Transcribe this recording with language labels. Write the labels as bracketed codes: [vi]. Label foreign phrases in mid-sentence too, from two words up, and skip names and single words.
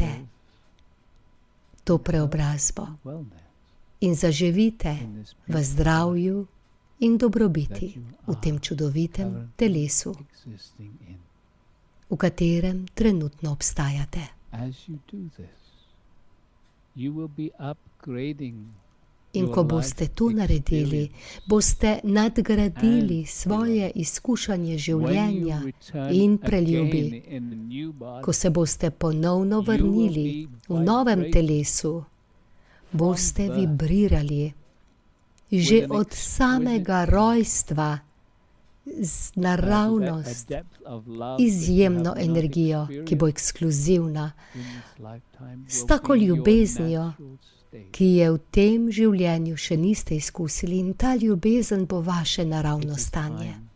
[en] Live [sl] to preobrazbo [en] in wellness [sl] in zaživite [en] in this [sl] v zdravju in dobrobiti [en] that you [sl] v tem [en] are [sl] čudovitem [en] currently [sl] telesu, [en] existing in. [sl] v katerem trenutno obstajate. [en] As you do this, you will be upgrading [sl] In [en] your [sl] ko [en] life [sl] boste to naredili, [en] experience. [sl] boste nadgradili [en] And [sl] svoje izkušanje [en] When [sl] življenja [en] you return [sl] in preljubi, [en] again in the new body, [sl] ko se boste ponovno [en] you will [sl] vrnili [en] be [sl] v novem [en] vibrating [sl] telesu, boste vibrirali. Že od samega rojstva z naravnost, izjemno energijo, ki bo ekskluzivna, s tako ljubeznijo, ki je v tem življenju še niste izkusili, in ta ljubezen bo vaše naravno stanje.